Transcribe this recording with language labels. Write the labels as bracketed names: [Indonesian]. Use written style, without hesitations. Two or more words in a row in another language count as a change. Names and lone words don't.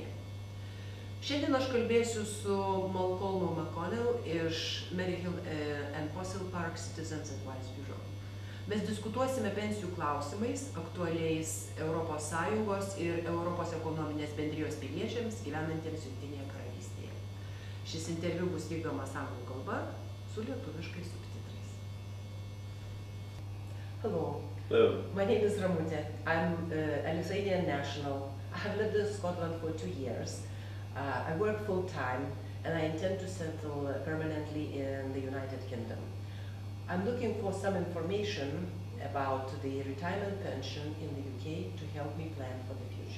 [Lithuanian] Šiandien aš kalbėsiu su Malcolmu McConnell iš Maryhill and Fossil Park Citizens Advice Bureau. Mes diskutuosime pensijų klausimais, aktualiais Europos Sąjungos ir Europos Ekonominės Bendrijos piliečiams gyvenantiems Jungtinėje Karalystėje. Šis interviu bus vykdomas anglų kalba su lietuviškais subtitrais. [English] Hello. Hello. My name is Ramutė. I'm a Lithuanian national. I have lived in Scotland for 2 years. I work full-time and I intend to settle permanently in the United Kingdom. I'm looking for some information about the retirement pension in the UK to help me plan for the future.